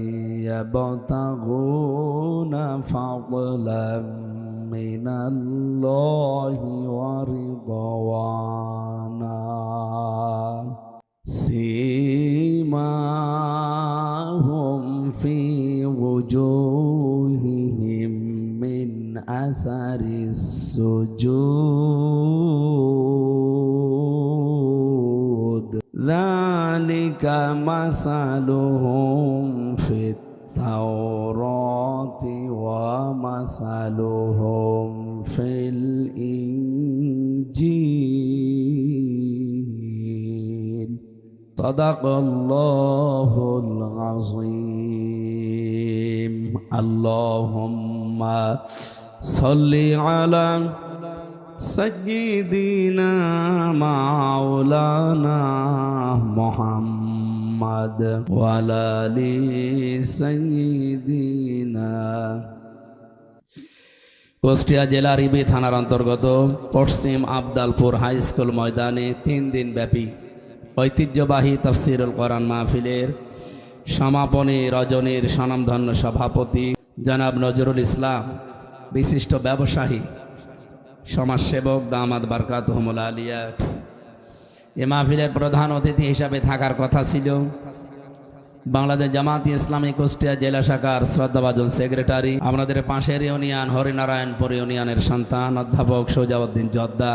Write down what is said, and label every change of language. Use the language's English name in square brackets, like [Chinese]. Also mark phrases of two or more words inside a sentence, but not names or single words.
[Arabic] يبتغون فضلا من الله ورضوانا سيماهم في وجوههم من أثر السجود ذلك مثلهم في التوراة ومثلهم في الإنجيل. صدق الله العظيم. اللهم صل على سيدنا مولانا محمد وعلى آل سيدنا. [Bangla] কুষ্টিয়া জেলার ইবি থানার অন্তর্গত পশ্চিম আবদালপুর হাই স্কুল ময়দানে 3 দিন ব্যাপী ঐতিহ্যবাহী তাফসীরুল কোরআন মাহফিলের সমাপনী রজনীর স্বনামধন্য সভাপতি জনাব নজরুল ইসলাম, বিশিষ্ট ব্যবসায়ী সমাজসেবক [Arabic] دامت بركاتهم العالية, [Bangla] এ মাহফিলের প্রধান অতিথি হিসাবে থাকার কথা ছিল বাংলাদেশ জামাত ইসলামী কুষ্টিয়া জেলা শাখার শ্রদ্ধাভাজন সেক্রেটারি, আমাদের পাশের ইউনিয়ন হরিনারায়ণপুর ইউনিয়নের সন্তান অধ্যাপক সোজাউদ্দিন জোদ্দার।